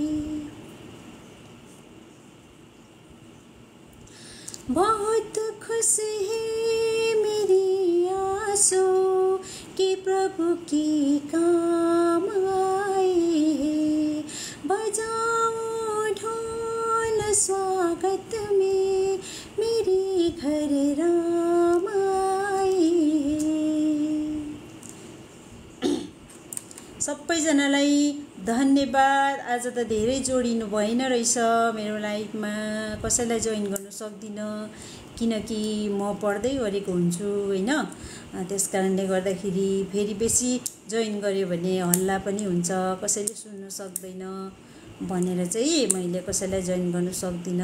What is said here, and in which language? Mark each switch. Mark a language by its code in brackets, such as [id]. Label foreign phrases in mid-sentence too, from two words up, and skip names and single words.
[hi] बहुत खुश है मेरी आंसू कि प्रभु की काम आए हैं, बजाओ ढोल स्वागत में मेरे घर राम आए हैं। [ne] सबैजनालाई धन्यवाद। आज त धेरै जोडिनु भएन रहेछ मेरो लाइफमा, कसैलाई जोइन गर्न सक्दिनँ किनकि म पढ्दै गरेको हुन्छु होइन। त्यस कारणले गर्दाखेरि फेरि बेसी जोइन गर्यो भने हल्ला पनि हुन्छ, कसैले सुन्नु सक्दैन भनेर चाहिँ मैले कसैलाई जोइन गर्न सक्दिनँ।